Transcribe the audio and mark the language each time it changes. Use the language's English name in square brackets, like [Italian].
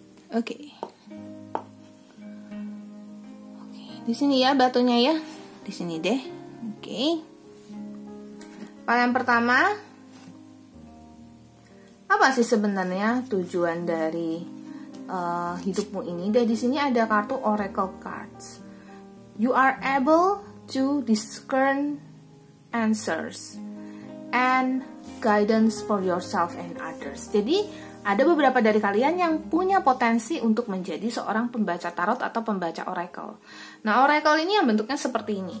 [Indonesian] Oke, di sini ya batunya ya, di sini deh. Oke. Yang pertama, apa sih sebenarnya tujuan dari hidupmu ini? Dan di sini ada kartu Oracle Cards. [English] You are able to discern answers and guidance for yourself and others. [Indonesian] Jadi ada beberapa dari kalian yang punya potensi untuk menjadi seorang pembaca tarot atau pembaca oracle. Nah, oracle ini yang bentuknya seperti ini.